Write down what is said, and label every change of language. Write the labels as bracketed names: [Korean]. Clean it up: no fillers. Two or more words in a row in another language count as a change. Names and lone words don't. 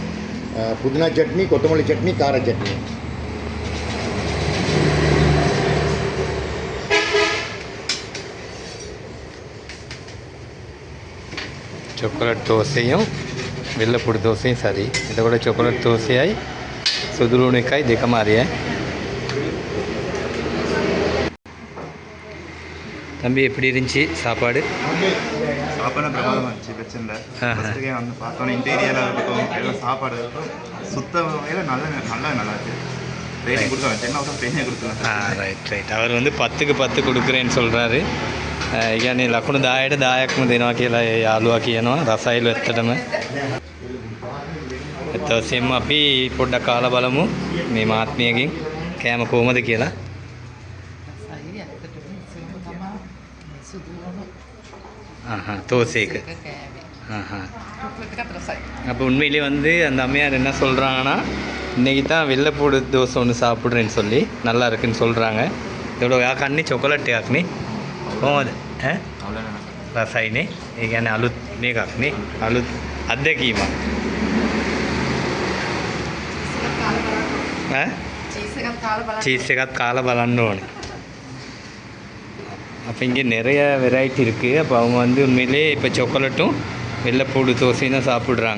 [Tamil] புதினா சட்னி, கொத்தமல்லி சட்னி, கார சட்னி. சாக்லேட் தோசையும் வெள்ளைப்பூடு தோசையும் சரி. இதை கூட சாக்லேட் தோசையாய் சுதுலுணிக்காய் [Sinhala] දෙකම හරිය. [Tamil] தம்பி எப்படி இருந்துச்சு சாப்பாடு? சாப்பாடு பிரமாதமாக இருந்துச்சு, பிரச்சனை இல்லை. ஃபஸ்ட்டுக்கே வந்து பார்த்தோன்னே இன்டீரியராக இருக்கட்டும் எல்லாம் சாப்பாடு சுத்தம் நல்லா இருந்துச்சு. ரேட்டிங் கொடுத்துருவேன் [English] 10 out of 10 [Tamil] கொடுத்துருவேன். ரைட். அவர் வந்து 10க்கு 10 கொடுக்குறேன்னு சொல்கிறாரு. [Sinhala] يعني ලකුණු 10ට 10ක්ම දෙනවා කියලා යාළුවා කියනවා. රසයිලු ඇත්තටම. එතකොටම අපි පොඩ්ඩක් කාලා බලමු මේ මාත්මියගෙන් කෑම කොහමද කියලා. [Tamil] தோசைக்கு அப்போ உண்மையிலே வந்து அந்த அம்மையார் என்ன சொல்கிறாங்கன்னா, இன்றைக்கி தான் வெள்ளைப்பூடு தோசை ஒன்று சாப்பிட்றேன்னு சொல்லி நல்லா இருக்குன்னு சொல்கிறாங்க. இதோட யாக்கண்ணி [Sinhala] චොකලට් එකක් නේ කොහොමද රසයිනේ. ඒ කියන්නේ අලුත් මේකක් නේ, අලුත් අත්දැකීමක්. சீஸ் එකත් කාලා බලන්න ඕනේ. [Tamil] அப்போ இங்கே நிறைய வெரைட்டி இருக்குது. அப்போ அவங்க வந்து உண்மையிலே இப்போ சாக்லேட்டும் வெள்ளைப்பூடு தோசையும் தான் சாப்பிட்றாங்க.